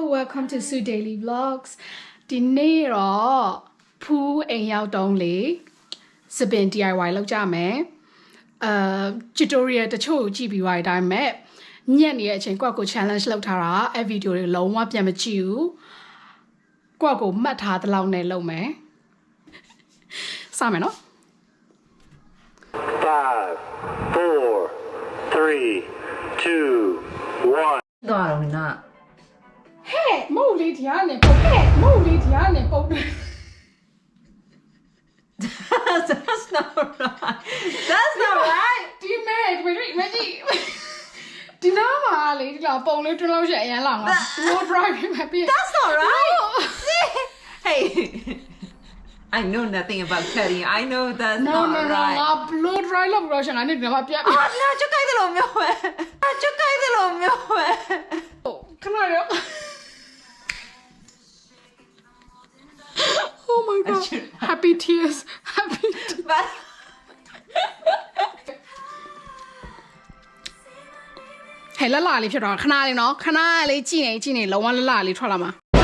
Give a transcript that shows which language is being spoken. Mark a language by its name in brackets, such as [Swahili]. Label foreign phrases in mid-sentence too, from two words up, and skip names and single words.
[English] welcome to Sue Daily Vlogs [Burmese] ဒီနေ့တော့ဖူးအိမ်ရောက်တုံးလေစပင် DIY လုပ်ကြမယ်tutorial တချို့ကြည့်ပြီးသွားတဲ့အတိုင်းမဲ့ညက်နေတဲ့အချိန်ကိုယ့်ကို challenge လုပ်ထားတာအဲ့ဗီဒီယိုတွေလုံးဝပြန်မကြည့်ဘူးကိုယ့်ကိုမှတ်ထားတဲ့လောက်နဲ့လုပ်မယ်စမယ်နော် 5 4 3 2 1 သွားတော့နာ ဟဲ့မဟုတ်လေဒီကနေပုတ်ဟဲ့မဟုတ်လေဒီကနေပုတ် [English] That's not right. That's not right. [Burmese] ဒီမဲ့မကြည့်ဒီနားမှာလေဒီလောက်ပုံလေးတွန်းလို့ရှိရင်အရန်လောင်တာ [English] blow dry [Burmese] မှာပြည့် [English] That's not right. Hey. I know nothing about cutting. I know that's no not no no right. [Burmese] ငါ [English] blow dry [Burmese] လုပ်ပြီးတော့ရှင်ငါနေဒီမှာပြတ် [English] Ah, no, [Burmese] ကျခိုင်းတယ်လို့မျိုးပဲ။ကျခိုင်းတယ်လို့မျိုးပဲ [English] ခဏရော Oh my god happy tears happy tears. But [Burmese] ဟဲ့လလလေးဖြစ်တော့ခဏလေးနော်ခဏလေးကြည့်နေလုံးဝလလလေးထွက်လာမှာ